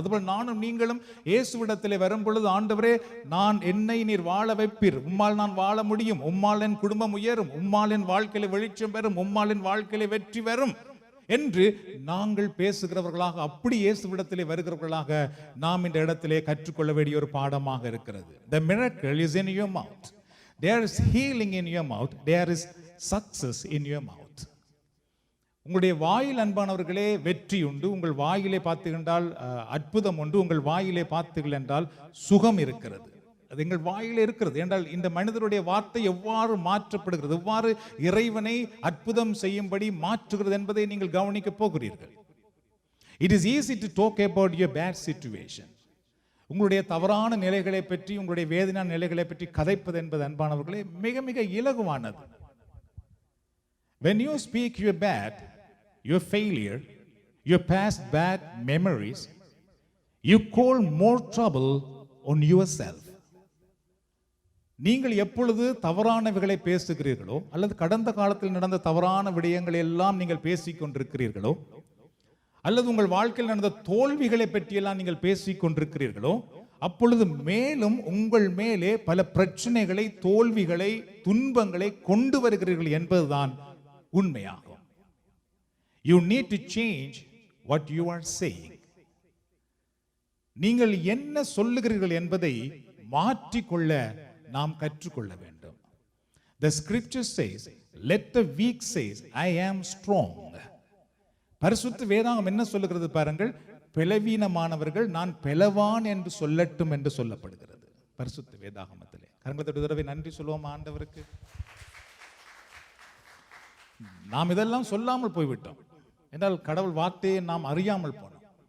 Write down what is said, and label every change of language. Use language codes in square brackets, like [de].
[ta] அதுபோல் நானும் நீங்களும் இயேசுவிடத்திலே வரும் பொழுது, ஆண்டவரே என்னை நீர் வாழ வைப்பீர், உம்மால் நான் வாழ முடியும், உம்மால் என் குடும்பம் உயரும், உம்மால் என் வாழ்க்கையில வெளிச்சம் பெறும், உம்மால் என் வாழ்க்கையில வெற்றி வரும் என்று நாங்கள் பேசுகிறவர்களாக, அப்படி இயேசுவிடத்திலே வருகிறவர்களாக நாம் இந்த இடத்திலே கற்றுக்கொள்ள வேண்டிய ஒரு பாடமாக இருக்கிறது. [en] The miracle is in your mouth. There is healing in your mouth. There is success in your mouth. [ta] உங்களுடைய வாயில் அன்பானவர்களே வெற்றி உண்டு. உங்கள் வாயிலே பார்த்தீர்கள் அற்புதம் உண்டு. உங்கள் வாயிலே பார்த்தீர்கள் என்றால் சுகம் இருக்கிறது. அது எங்கள் வாயிலே இருக்கிறது என்றால் இந்த மனிதருடைய வார்த்தை எவ்வாறு மாற்றப்படுகிறது, எவ்வாறு இறைவனை அற்புதம் செய்யும்படி மாற்றுகிறது என்பதை நீங்கள் கவனிக்க போகிறீர்கள். [en] It is easy to talk about your bad situation. [ta] உங்களுடைய தவறான நிலைகளை பற்றி, உங்களுடைய வேதனையான நிலைகளை பற்றி கதைப்பது என்பது அன்பானவர்களே மிக மிக இலகுவானது. [en] When you speak your bad, your failure, your past bad memories, you call more trouble on yourself. [ta] நீங்கள் எப்பொழுது தவறானவைகளை பேசுகிறீர்களோ, அல்லது கடந்த காலத்தில் நடந்த தவறான விடயங்களை எல்லாம் நீங்கள் பேசிக் கொண்டிருக்கிறீர்களோ, அல்லது உங்கள் வாழ்க்கையில் நடந்த தோல்விகளை பற்றியெல்லாம் நீங்கள் பேசிக் கொண்டிருக்கிறீர்களோ, அப்பொழுது மேலும் உங்கள் மேலே பல பிரச்சனைகளை, தோல்விகளை, துன்பங்களை கொண்டு வருகிறீர்கள் என்பதுதான் உண்மையாகும். [en] You need to change what you are saying. [ta] நீங்கள் என்ன சொல்லுகிறீர்கள் என்பதை மாற்றிக்கொள்ள நாம் கற்றுக்கொள்ள வேண்டும். [en] The scripture says, let the weak say, I am strong. [ta] பரிசுத்த வேதாகம் என்ன சொல்லுகிறது பாருங்கள், பலவீனமானவர்கள் நான் பலவான் என்று சொல்லட்டும் என்று சொல்லப்படுகிறது பரிசுத்த வேதாகமத்திலே. கரங்களை தடவை நன்றி சொல்லுவோம் ஆண்டவருக்கு. நாம் இதெல்லாம் சொல்லாமல் போய்விட்டோம் என்றால் கடவுள் வார்த்தையை நாம் அறியாமல் போனோம்.